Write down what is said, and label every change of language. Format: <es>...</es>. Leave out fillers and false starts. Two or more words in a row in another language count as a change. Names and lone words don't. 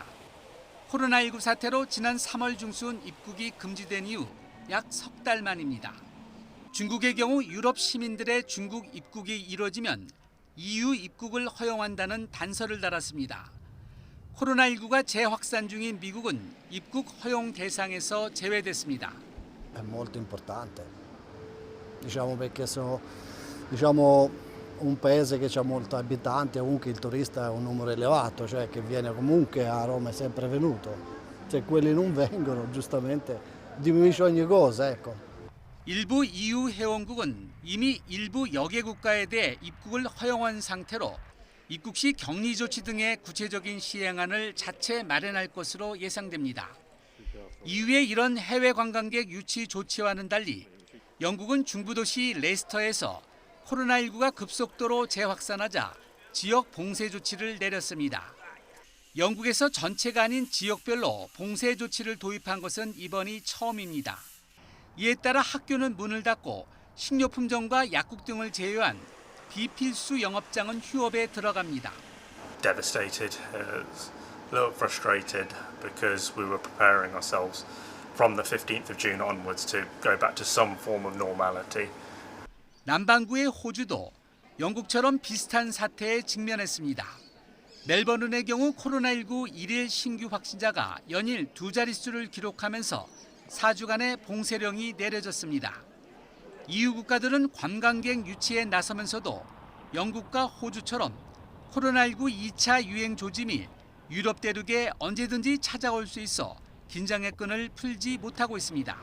<ko>코로나19 사태로 지난 3월 중순 입국이 금지된 이후 약 석 달 만입니다. 중국의 경우 유럽 시민들의 중국 입국이 이뤄지면 EU 입국을 허용한다는 단서를 달았습니다. 코로나19가 재확산 중인 미국은 입국 허용 대상에서 제외됐습니다.</ko> <it>È molto importante, diciamo perché sono un paese che ha molti abitanti, comunque il turista è un numero elevato, cioè che viene comunque a Roma, è sempre venuto. Se quelli non vengono, giustamente diminuisce ogni cosa, ecco.</it> <ko>일부 EU 회원국은 이미 일부 여객 국가에 대해 입국을 허용한 상태로 입국 시 격리 조치 등의 구체적인 시행안을 자체 마련할 것으로 예상됩니다. EU의 이런 해외 관광객 유치 조치와는 달리 영국은 중부도시 레스터에서 코로나19가 급속도로 재확산하자 지역 봉쇄 조치를 내렸습니다. 영국에서 전체가 아닌 지역별로 봉쇄 조치를 도입한 것은 이번이 처음입니다. 이에 따라 학교는 문을 닫고 식료품점과 약국 등을 제외한 비필수 영업장은 휴업에 들어갑니다.</ko> <en>Devastated, a little frustrated because we were preparing ourselves from the 15th of June onwards to go back to some form of normality.</en> <ko>남반구의 호주도 영국처럼 비슷한 사태에 직면했습니다. 멜버른의 경우 코로나19 일일 신규 확진자가 연일 두 자릿수를 기록하면서 4주간의 봉쇄령이 내려졌습니다. EU 국가들은 관광객 유치에 나서면서도 영국과 호주처럼 코로나19 2차 유행 조짐이 유럽 대륙에 언제든지 찾아올 수 있어 긴장의 끈을 풀지 못하고 있습니다.</ko>